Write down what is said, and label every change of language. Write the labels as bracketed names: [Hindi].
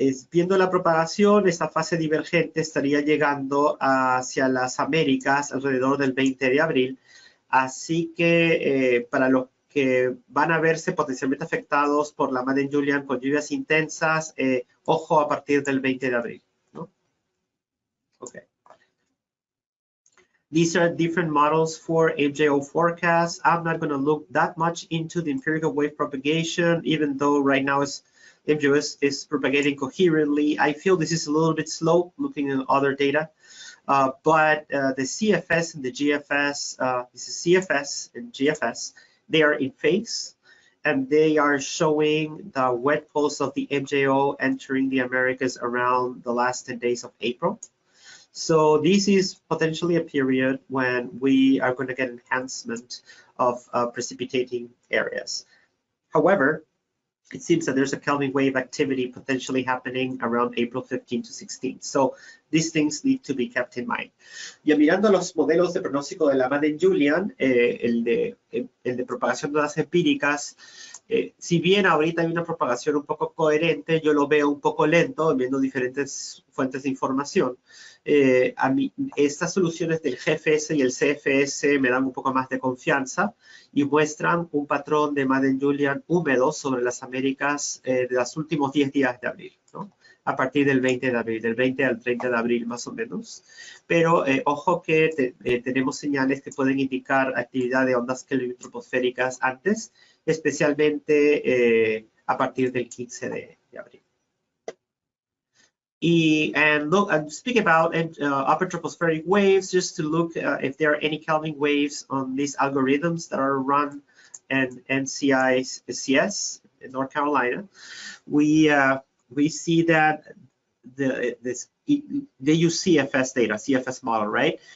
[Spanish] Viendo la propagación, esta fase divergente estaría llegando hacia las Américas alrededor del 20 de abril. Así que para los que van a verse potencialmente afectados por la Madden-Julian con lluvias intensas, ojo a partir del 20 de abril, ¿no? [English] Okay. These are different models for MJO forecasts. I'm not going to look that much into the empirical wave propagation, even though right now MJO is propagating coherently. I feel this is a little bit slow looking at other data. But the CFS and the GFS, this is CFS and GFS, they are in phase, and they are showing the wet pulse of the MJO entering the Americas around the last 10 days of April. So this is potentially a period when we are going to get enhancement of precipitating areas. However, it seems that there's a Kelvin wave activity potentially happening around April 15 to 16. So these things need to be kept in mind. [Spanish] Ya mirando los modelos de pronóstico de la Madden-Julian, el de propagación de ondas empíricas, si bien ahorita hay una propagación un poco coherente, yo lo veo un poco lento, viendo diferentes fuentes de información. A mí, estas soluciones del GFS y el CFS me dan un poco más de confianza y muestran un patrón de Madden-Julian húmedo sobre las Américas de los últimos 10 días de abril, ¿no? A partir del 20 de abril, del 20 al 30 de abril más o menos. Pero ojo que tenemos señales que pueden indicar actividad de ondas Kelvin troposféricas antes, especialmente a partir del 15 de abril. [English] And speak about upper tropospheric waves, just to look if there are any Kelvin waves on these algorithms that are run in NCICS in North Carolina. We see that they use CFS data, CFS model, right?